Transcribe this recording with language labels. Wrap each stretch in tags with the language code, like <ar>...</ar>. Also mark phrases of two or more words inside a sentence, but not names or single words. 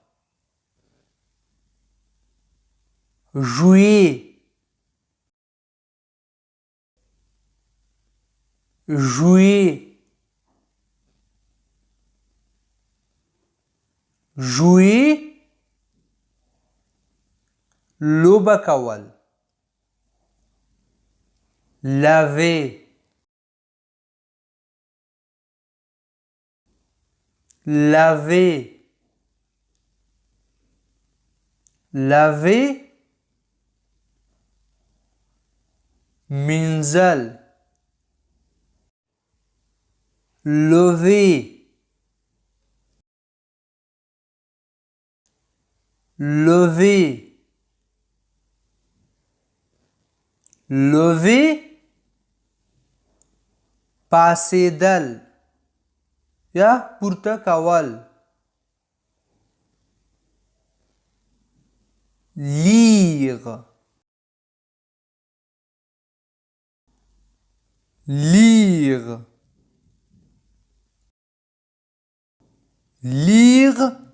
<fr>jouer jouer jouer</fr> <ps>لوبه کول</ps> <fr>laver laver</fr> <ps>laver منزل</ps> <fr>lever lever lever</fr> <ps>پاسېدل یا پورته کول</ps> <fr>lire lire lire</fr>